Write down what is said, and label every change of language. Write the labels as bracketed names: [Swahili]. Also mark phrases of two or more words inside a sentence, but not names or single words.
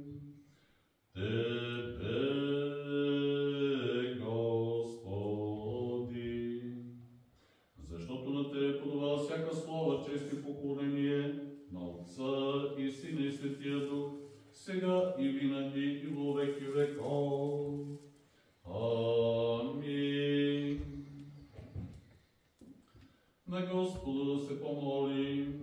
[Bulgarian] Тебе, Господи, защото на Тебе подава всяка слава, чест и поклонение на Отца и Сина и Светия Дух, сега и винаги и [Church Slavic] во веки веков. [Bulgarian] Амин. На Господа да се помолим.